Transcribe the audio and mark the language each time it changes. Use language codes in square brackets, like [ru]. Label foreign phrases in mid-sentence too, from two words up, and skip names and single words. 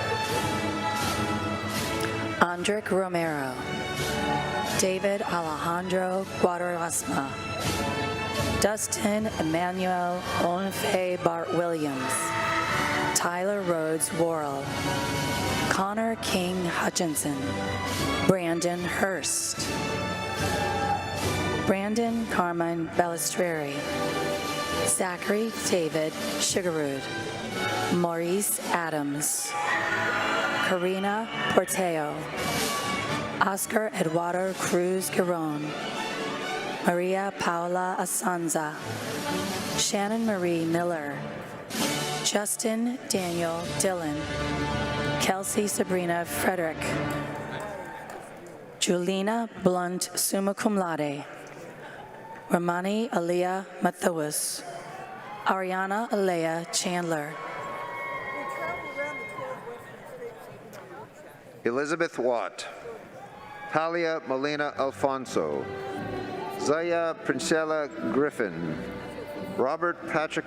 [en] Andric Romero, David Alejandro Guadarrasma, Dustin Emmanuel Onfe Bart Williams, Tyler Rhodes Worrell, Connor King Hutchinson, Brandon Hurst, Brandon Carmine Balistreri, Zachary David Sugarwood, Maurice Adams, Karina Porteo, Oscar Eduardo Cruz Giron, Maria Paula Asanza, Shannon Marie Miller, Justin Daniel Dillon, Kelsey Sabrina Frederick, Julina Blunt [la] summa cum laude, [en] Ramani Aliyah Mathewis, Ariana Alea Chandler, Elizabeth Watt, Talia Molina Alfonso, Zaya Princella Griffin, Robert Patrick